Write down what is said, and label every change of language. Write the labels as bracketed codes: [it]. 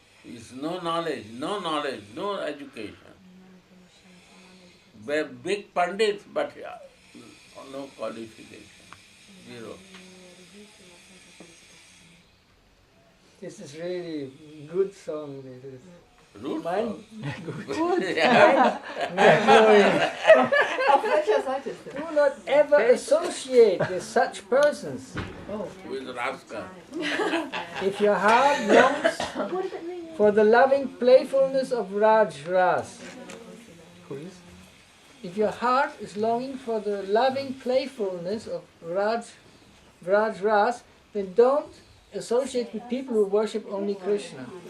[en] Is no knowledge, no education. Big pandit, but no qualification. Zero. This is really good song. This is. Rude Mine? Good. [de] Auf welcher Seite ist der? [en] Do not ever associate with such persons. With rasa. If your heart longs for the loving playfulness of Ras, if your heart is longing for the loving playfulness of Ras, then don't associate with people who worship only Krishna.